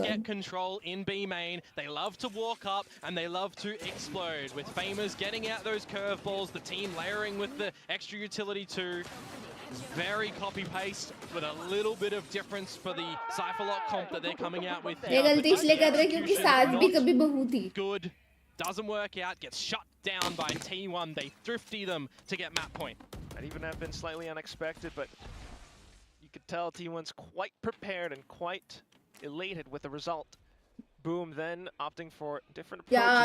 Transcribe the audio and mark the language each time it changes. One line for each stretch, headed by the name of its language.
English: one. get control in B main, they love to walk up, and they love to explode. With Famous getting out those curveballs, the team layering with the extra utility too. Very copy-paste with a little bit of difference for the Cypherlock comp that they're coming out with.
Hindi: ये गलती इसलिए कर रहे क्योंकि सास भी कभी बहू थी
English: Good. Doesn't work out, gets shut down by T1. They thrifty them to get map point. Might even have been slightly unexpected, but you could tell T1's quite prepared and quite elated with the result. Boom then opting for different Yeah,